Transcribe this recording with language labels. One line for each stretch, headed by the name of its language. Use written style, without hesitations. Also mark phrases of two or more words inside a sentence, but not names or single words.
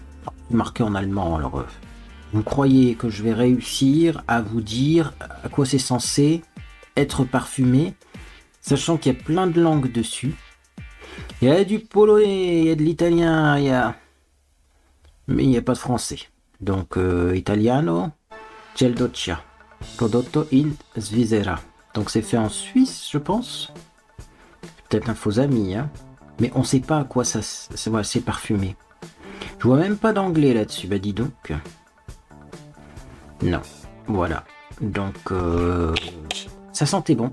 French: Marqué en allemand, alors... Vous croyez que je vais réussir à vous dire à quoi c'est censé être parfumé, sachant qu'il y a plein de langues dessus. Il y a du polonais, il y a de l'italien, mais il n'y a pas de français. Donc,
Italian: italiano, gel doccia, prodotto in Svizzera.
French: Donc c'est fait en Suisse, je pense. Peut-être un faux ami, hein. Mais on sait pas à quoi ça c'est parfumé. Je vois même pas d'anglais là-dessus, bah dis donc. Non, voilà. Donc, ça sentait bon.